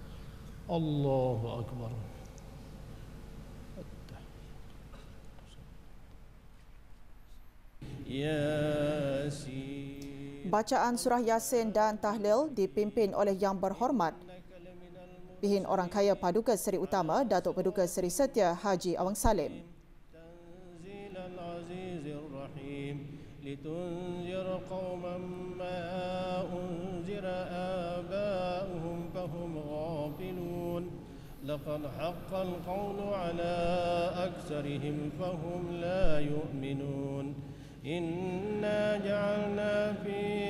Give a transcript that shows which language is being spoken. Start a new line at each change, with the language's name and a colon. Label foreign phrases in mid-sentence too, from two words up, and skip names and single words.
Arabic: الله أكبر. ياسين.
Malay: Bacaan surah Yasin dan tahlil dipimpin oleh Yang Berhormat Pihin Orang Kaya Paduka Seri Utama Datuk Paduka Seri Setia Haji Awang Salim.
Arabic: تنزيل العزيز الرحيم لتنذر قوما ما أنذر آباؤهم فهم غافلون لقد حق القول على أكثرهم فهم لا يؤمنون إنا جعلنا في